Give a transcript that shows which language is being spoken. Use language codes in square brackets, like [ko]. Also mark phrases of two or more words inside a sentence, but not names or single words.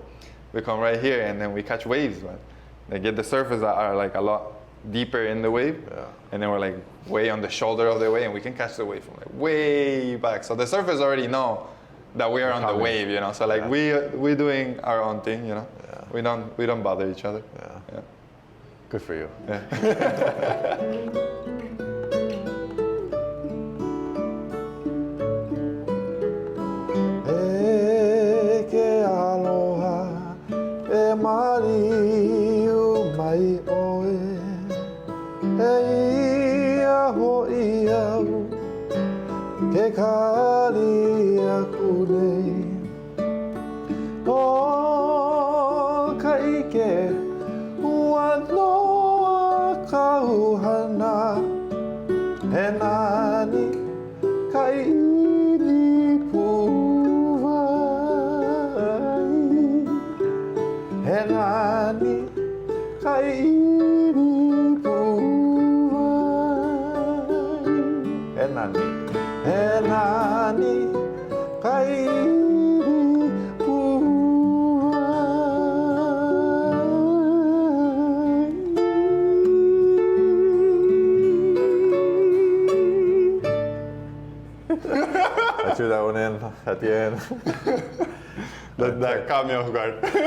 [en] We come right here and then we catch waves. But they get the surfers that are like a lot deeper in the wave, and then we're like way on the shoulder of the wave, and we can catch the wave from like way back. So the surfers already know that we are on the wave, you know. So like we're doing our own thing, you know. Yeah. We don't bother each other. Yeah. Good for you. Yeah. [haw] Eke aloha e mariu mai oe e ia hoi au ke kari aku nei o ka ike ua noa ka uhana e nani ka ili puwai e nani ka ili puwai e nani ka ili puwai. [en] I threw that one in at the end. that caught me off guard.